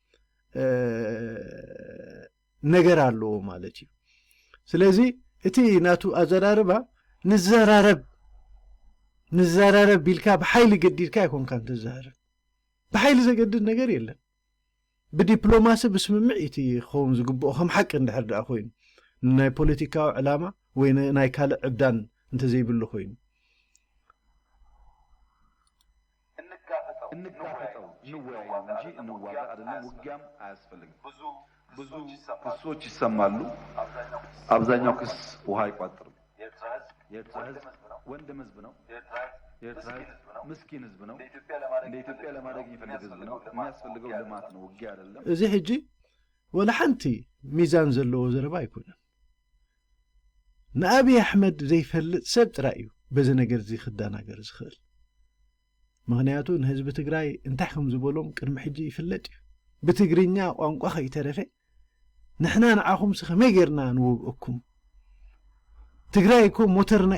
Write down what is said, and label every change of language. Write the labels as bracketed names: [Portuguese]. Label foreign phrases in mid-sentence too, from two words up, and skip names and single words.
[Tigrinya] ነገር ኣለዎ ማለት እዩ ስለዚ እቲ ናቱ ኣዘራርባ ንዘራረብ ቢልካ ብሓይሊ ገዲድካ ይኮንካ እንትዘራረብ ብሓይሊ ዘገድድ ነገር የለን ብዲፕሎማሲ ብስምምዕ እቲ ክኸውን ዝግብኦ ከም ሓቂ እንድሕር ደኣ ኮይኑ ናይ ፖለቲካዊ ዕላማ ወይ ናይ ካልእ ዕብዳን እንተዘይብሉ ኮይኑ [Amharic] እንጋፈጠው እንጋፈጠው እንወያይ እንጂ እንዋጋ አይደለም። ውጊያም አያስፈልግም። ብዙ ክሶች ይሰማሉ። አብዛኛው ክስ ውሃ አይቋጥርም። የኤርትራ ህዝብ ወንድም ህዝብ ነው። የኤርትራ ህዝብ ምስኪን ህዝብ ነው። ለኢትዮጵያ ለማድረግ የሚፈልግ ህዝብ ነው። የሚያስፈልገው ልማት ነው፣ ውጊያ አይደለም። [Tigrinya] እዚ ሕጂ ወላ ሓንቲ ሚዛን ዘለዎ ዘረባ አይኮነን። ንአብይ አሕመድ ዘይፈልጥ ሰብ ጥራይ እዩ በዚ ነገር እዚ ክዳናገር ዝኽእል። ምክንያቱ ንህዝቢ ትግራይ እንታይ ከም ዝበሎም ቅድሚ ሕጂ ይፍለጥ እዩ። ብትግርኛ ቋንቋ ከይተረፈ ንሕና ንዓኹም ከመይ ጌርና ንውግአኩም ትግራይ እኮ ሞተርና